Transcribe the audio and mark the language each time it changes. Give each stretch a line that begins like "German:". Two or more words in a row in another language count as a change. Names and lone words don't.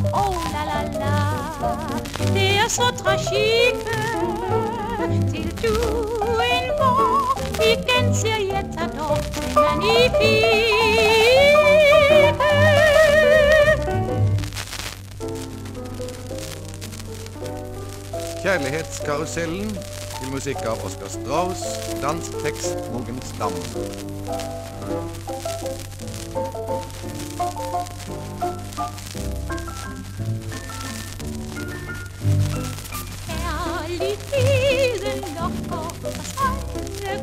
Danish: Oh la la la, det er så tragique. Til du en vår igen siger jeg t'adore.
French: C'est magnifique.
Norwegian: Kjærlighetskarusellen til musikk av Oskar Strauss, dansk tekst Mogens Dam.
Danish: Kærligheden lokker os alle.